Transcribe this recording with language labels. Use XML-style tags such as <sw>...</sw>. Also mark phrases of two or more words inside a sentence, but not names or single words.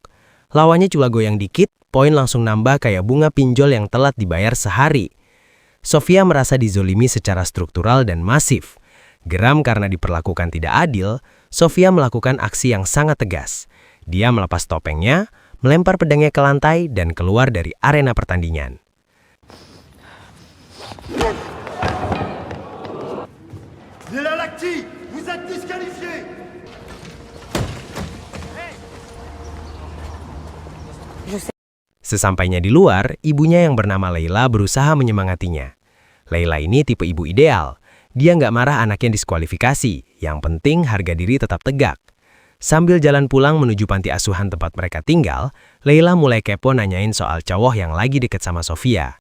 <id>Lawannya cuma goyang dikit, poin langsung nambah kayak bunga pinjol yang telat dibayar sehari. Sofia merasa dizolimi secara struktural dan masif. Geram karena diperlakukan tidak adil, Sofia melakukan aksi yang sangat tegas. Dia melepas topengnya, melempar pedangnya ke lantai, dan keluar dari arena pertandingan.</id> <fr>Léla Lacti, vous êtes disqualifié.</fr> <id>Sesampainya di luar, ibunya yang bernama Leila berusaha menyemangatinya. Leila ini tipe ibu ideal. Dia nggak marah anaknya diskualifikasi. Yang penting harga diri tetap tegak. Sambil jalan pulang menuju panti asuhan tempat mereka tinggal, Leila mulai kepo nanyain soal cowok yang lagi deket sama Sofia.</id>